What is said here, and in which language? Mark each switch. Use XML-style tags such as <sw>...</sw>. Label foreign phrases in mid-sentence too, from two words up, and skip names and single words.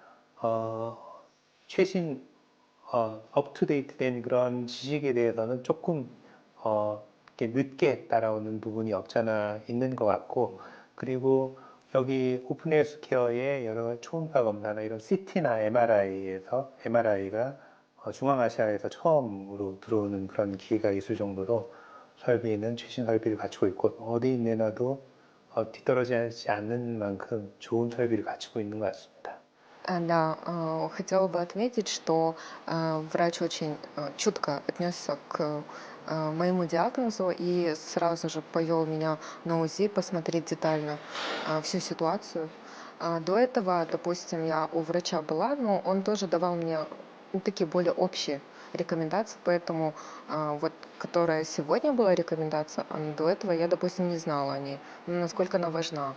<ko>최신 업투데이트된 그런 지식에 대해서는 조금 이렇게 늦게 따라오는 부분이 없잖아 있는 것 같고, 그리고 여기 오픈헬스케어의 여러 초음파 검사나 이런 CT나 MRI가 중앙아시아에서 처음으로 들어오는 그런 기회가 있을 정도로 설비는 최신 설비를 갖추고 있고, 어디 내놔도 뒤떨어지지 않는 만큼 좋은 설비를 갖추고 있는 것 같습니다.</ko> <ru>Да, хотела бы отметить, что врач очень чутко отнесся к моему диагнозу и сразу же повел меня на УЗИ посмотреть детально всю ситуацию. До этого, допустим, я у врача была, но он тоже давал мне такие более общие рекомендаций, поэтому вот, которая сегодня была рекомендация, до этого я, допустим, не знала о ней, насколько она важна.</ru>